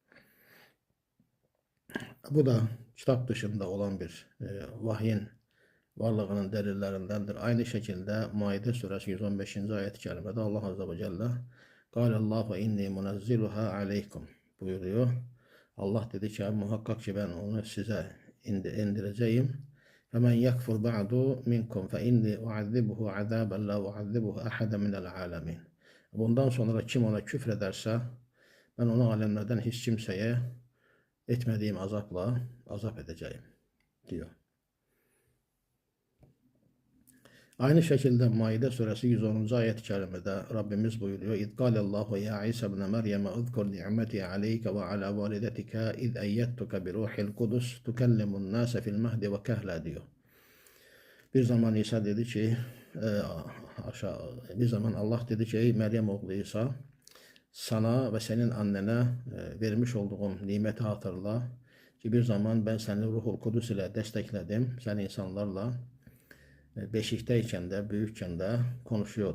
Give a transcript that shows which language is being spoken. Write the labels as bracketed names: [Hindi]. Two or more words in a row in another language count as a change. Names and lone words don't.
[Turkish] Bu da kitap dışında olan bir vahyin varlığının delillerindendir. Aynı şekilde Maide suresi 115. ayet-i kerimede Allah Azze ve Celle [Arabic] "قَالَ اللَّهُ إِنِّي مُنَزِّلُهَا عَلَيْكُمْ" [Turkish] buyuruyor. Allah dedi ki muhakkak ki ben onu size indireceğim. [Arabic] فَمَنْ يَكْفُرْ بَعْدُ مِنْكُمْ فَاِنِّي اُعَذِّبُهُ عَذَابًا لَا اُعَذِّبُهُ أَحَدًا مِنَ الْعَالَمِينَ. [Turkish] Bundan sonra kim ona küfrederse ben onu alemlerden hiç kimseye etmediğim azapla azap edeceğim diyor. Aynı şekilde Maide suresi 110. ayet-i kerimede Rabbimiz buyuruyor. [Arabic] اِذْ قَالَ اللّٰهُ يَا عِيسَى بْنَ مَرْيَمَ اُذْكُرْ نِعْمَتِي عَلَيْكَ وَعَلَى وَالِدَتِكَ اِذْ اَيَّدْتُكَ بِرُوحِ الْقُدُسِ تُكَلِّمُ النَّاسَ فِي الْمَهْدِ وَكَهْلًا diyor. [Turkish] Bir zaman İsa dedi ki bir zaman Allah dedi ki ey Meryem oğlu İsa sana ve senin annene vermiş olduğum nimeti hatırla ki bir zaman ben seni Ruhul Kudüs ile destekledim. Sen insanlarla beşikteyken de büyükken de konuşuyordu.